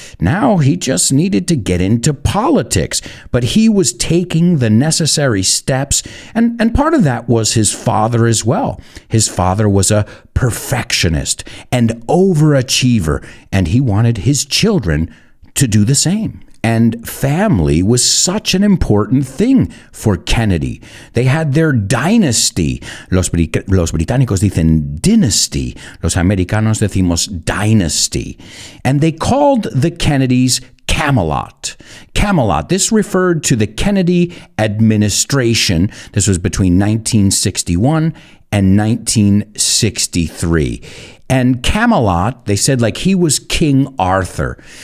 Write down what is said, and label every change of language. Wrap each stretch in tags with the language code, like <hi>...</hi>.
<en>Now he just needed to get into politics. But he was taking the necessary steps, and part of that was his father as well. His father was a perfectionist and overachiever, and he wanted his children to do the same. And family was such an important thing for Kennedy. They had their dynasty.</en> <es>Los británicos dicen dynasty. Los americanos decimos dynasty.</es> <en>And they called the Kennedys Camelot. Camelot. This referred to the Kennedy administration. This was between 1961 and 1963. And Camelot, they said like he was King Arthur.</en>